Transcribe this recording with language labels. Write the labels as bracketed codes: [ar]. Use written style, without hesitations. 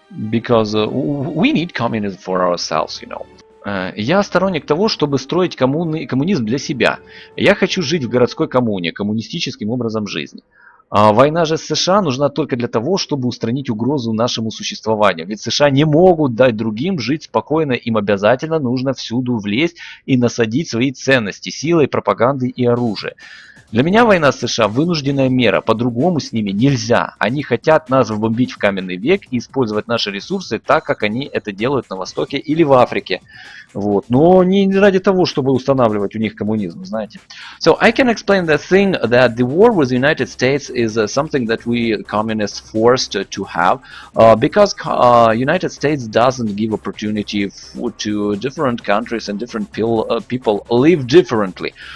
[en] Because we need communism for ourselves, you know. [ru] Я сторонник того, чтобы строить коммунизм для себя. Я хочу жить в городской коммуне, коммунистическим образом жизни. Война же с США нужна только для того, чтобы устранить угрозу нашему существованию. Ведь США не могут дать другим жить спокойно, им обязательно нужно всюду влезть и насадить свои ценности силой, пропагандой и оружием. Для меня война с США вынужденная мера, по-другому с ними нельзя. Они хотят нас вбомбить в каменный век и использовать наши ресурсы так, как они это делают на Востоке или в Африке. Вот. Но не ради того, чтобы устанавливать у них коммунизм, знаете. [en] So I can explain the thing that the war with the United States is something that we communists forced to have because United States doesn't give opportunity to different countries and different people live differently.